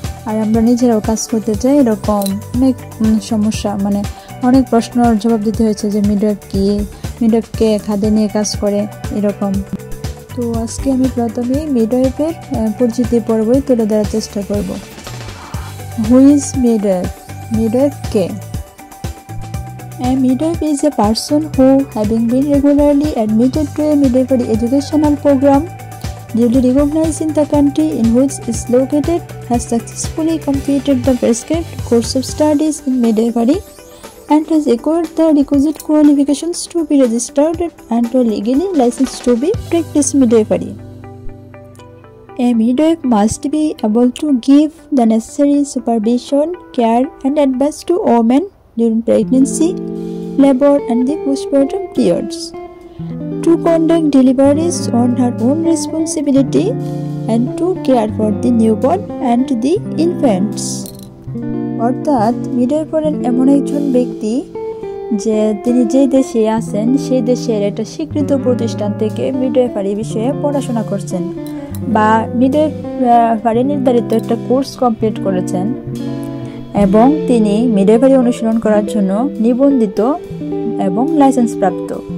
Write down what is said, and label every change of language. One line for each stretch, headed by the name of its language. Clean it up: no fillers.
Bangla: আর আমরা নিজেরাও কাজ করতে চাই, এরকম অনেক সমস্যা, মানে অনেক প্রশ্নের জবাব দিতে হয়েছে যে মিডওয়াইফ কি, মিডওয়াইফকে কাঁধে নিয়ে কাজ করে এরকম। তো আজকে আমি প্রথমে মিডওয়াইফের পরিচিতি পর্বই তুলে ধরার চেষ্টা করব।
English: Who is midwife?
Bangla: Midwife K?
English: A midwife is a person who, having been regularly admitted to a midwifery educational program duly recognized in the country in which it is located, has successfully completed the prescribed course of studies in midwifery and has acquired the requisite qualifications to be registered and legally licensed to be practice midwifery. A midwife must be able to give the necessary supervision, care and advice to women during pregnancy, labor and the postpartum periods, to conduct deliveries on her own responsibility and to care for the newborn and the infants.
Bangla: অর্থাৎ midwife হলেন এমন একজন ব্যক্তি যে তিনি যে দেশে আছেন সেই দেশের একটা স্বীকৃত প্রতিষ্ঠান থেকে মিডওয়াইফারি বিষয়ে পড়াশোনা করছেন বা মিডওয়াইফারি নির্ধারিত একটা কোর্স কমপ্লিট করেছেন এবং তিনি মিডওয়াইফারি অনুশীলন করার জন্য নিবন্ধিত এবং লাইসেন্স প্রাপ্ত।